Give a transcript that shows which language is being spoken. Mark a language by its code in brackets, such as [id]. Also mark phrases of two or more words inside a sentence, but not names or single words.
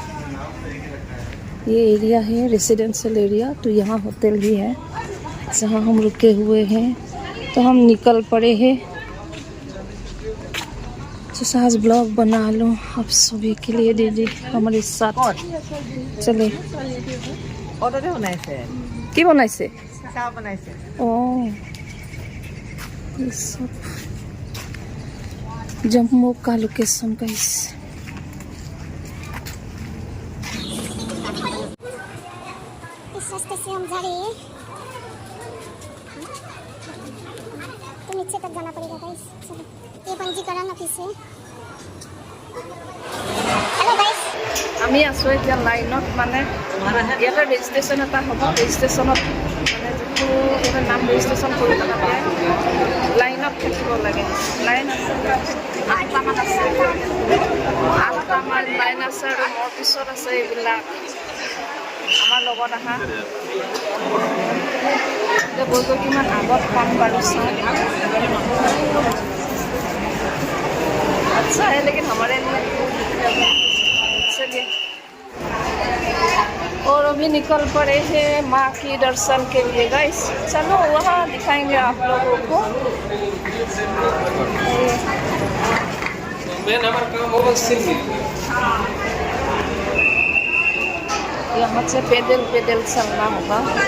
[hi] ये एरिया है [en] residential area, [hi] तो यहाँ होटल भी है जहाँ हम रुके हुए हैं। तो हम निकल पड़े हैं। तो सास ब्लॉग बना लो आप सभी के लिए दीदी हमारे साथ। [as] चले কি বনাইছে? [hi] ओ ये सब जम्मू का लोकेशन गाइस। इस रास्ते से हम जा रहे हैं, तो नीचे तक जाना पड़ेगा गाइस। चलो ये पंजीकरण ऑफिस है। [en] hello guys, [as] আমি আছো এতিয়া লাইনত, মানে ইয়াতে ৰেজিষ্ট্ৰেশ্যন এটা হ'ব। ৰেজিষ্ট্ৰেশ্যনত মানে যিটো এটা নাম ৰেজিষ্ট্ৰেশ্যন কৰিব লাগে লাইনত থাকিব লাগে। লাইন আছে 8টামান আছে, 8টামান লাইন আছে আৰু মোৰ পিছত আছে এইবিলাক আমাৰ লগত আহা। এতিয়া বলতো কিমান আগত পাম বাৰু চাওঁ। [hi] अच्छा है लेकिन हमारे लिए चलिए। और अभी निकल पड़े हैं माँ की दर्शन के लिए गाइस। चलो वहाँ दिखाएंगे आप लोगों को। यहाँ से पैदल पैदल चलना होगा।